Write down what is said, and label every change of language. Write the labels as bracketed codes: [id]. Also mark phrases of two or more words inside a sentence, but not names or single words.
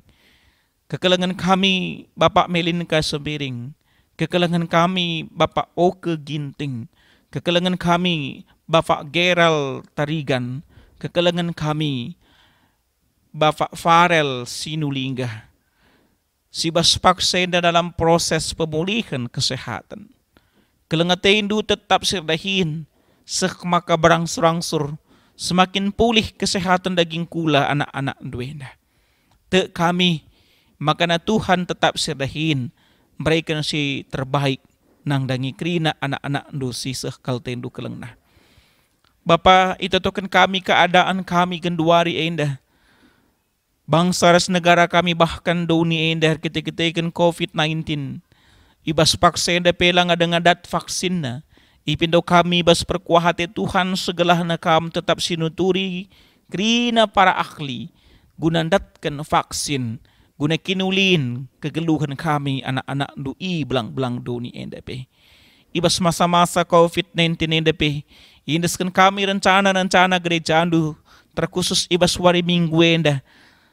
[btx] Kekelengan kami Bapak Melinka Sembiring. Kekelengan kami Bapak Oke Ginting. Kekelengan kami Bapak Geral Tarigan. Kekelengan kami Bapak Farel Sinulingga. Sibas paksenda [id] dalam proses pemulihan kesehatan. [btx] Kelengatindu tetap sirdahin. [id] Maka berangsur-angsur semakin pulih kesehatan [btx] daging kula anak-anak duena. Te kami maka na Tuhan tetap sirdahin mereka si terbaik nang dangi krina anak-anak du si kalten du kelengna. Bapa itotokan kami keadaan kami genduari enda. Bangsa ras negara kami bahkan duni enda ketika-ketika COVID-19. Ibas paksa enda pelang ada ngadat vaksin na. Ipindo kami bas perkuahate Tuhan segelah na kam tetap sinuturi krina [id] para ahli [btx] gunandatkan vaksin. Guna kinulin kegeluhan kami anak-anak dui belang-belang duni endape. Ibas masa-masa COVID-19 endape. Indaskan kami rencana-rencana gereja andu terkhusus ibas wari minggu enda.